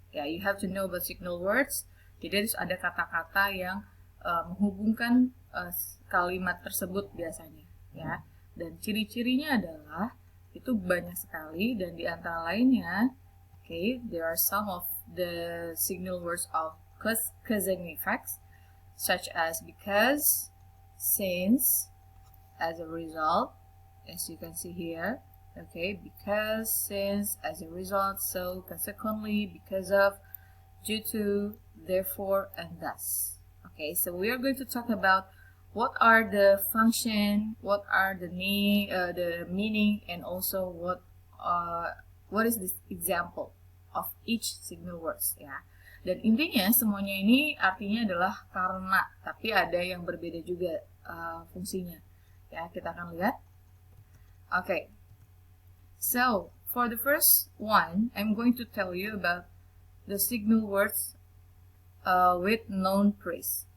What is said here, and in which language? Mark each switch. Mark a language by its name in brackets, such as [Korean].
[English] Ya, you have to know about signal words. [Indonesian] Jadi ada kata-kata yang menghubungkan kalimat tersebut biasanya, ya. Dan ciri-cirinya adalah itu banyak sekali, dan di antara lainnya, [English] okay, there are some of the signal words of cause and effects, such as because, since, as a result, as you can see here. Okay, because, since, as a result, so, consequently, because of, due to, therefore, and thus. Okay, so we are going to talk about what are the function, what are the meaning, and also what is this example of each signal words, ya. [Indonesian] Dan intinya semuanya ini artinya adalah karena, tapi ada yang berbeda juga fungsinya. Ya, kita akan lihat. Okay. [English] So, for the first one, I'm going to tell you about the signal words with noun phrase.